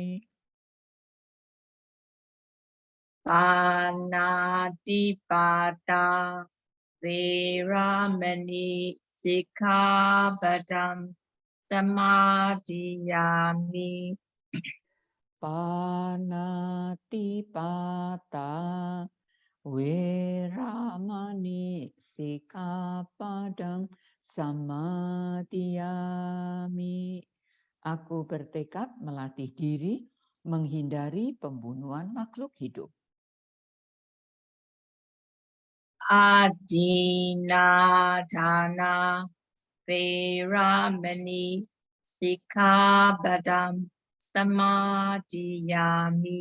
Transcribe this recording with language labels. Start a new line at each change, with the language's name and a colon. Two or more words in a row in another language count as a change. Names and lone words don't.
Pali: Panatipata Veramani Sikkhapadam Samadhiyami. Panatipata Veramani Sikkhapadam Samadhiyami.
Indonesian: Aku bertekad melatih diri menghindari pembunuhan makhluk hidup.
Pali: Adinadana Veramani Sikkhapadam Samadhiyami.